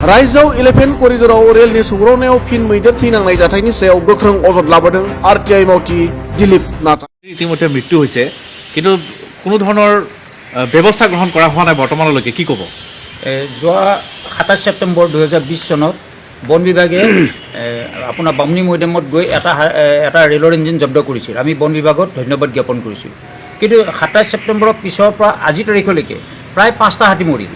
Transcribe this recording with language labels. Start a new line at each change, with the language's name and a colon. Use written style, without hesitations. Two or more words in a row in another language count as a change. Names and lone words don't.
Bodo: रायजोआव 11 करिडराव रेलनि सौग्रावनायाव फिन मैदेर थैनांनाय जाथायनि सायाव गोख्रों अजद लाबोदों आरटिआइ मावथि दिलीप नाथ।
Assamese: ইতিমধ্যে মৃত্যু হৈছে কিন্তু কোনো ধৰণৰ ব্যৱস্থা গ্ৰহণ কৰা হোৱা নাই বৰ্তমানলৈকে, কি ক'ব? যোৱা 27 ছেপ্টেম্বৰ 2020 চনত বন বিভাগে আপোনাৰ বামুণী মৈদামত গৈ এটা ৰেলৰ ইঞ্জিন জব্দ কৰিছিল। আমি বন বিভাগত ধন্যবাদ জ্ঞাপন কৰিছোঁ। কিন্তু 27 ছেপ্টেম্বৰৰ পিছৰ পৰা আজি তাৰিখলৈকে প্ৰায় 5টা হাতী মৰিল।